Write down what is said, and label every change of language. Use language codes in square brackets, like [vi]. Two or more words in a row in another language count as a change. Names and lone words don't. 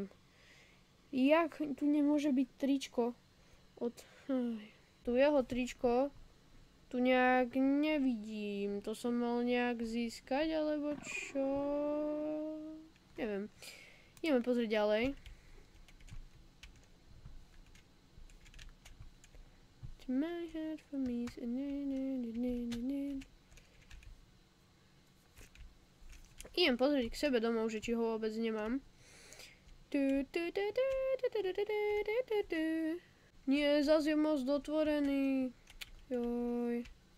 [sk] Jak tu nemôže byť tričko od... Tu jeho tričko Tu nejak nevidím. To som mal nejak získať, alebo čo? Neviem. Ideme pozrieť ďalej. [en] My head for me. [sk] Idem pozrieť k sebe domov, že či ho vôbec nemám. Nie, zase je most otvorený. Joj.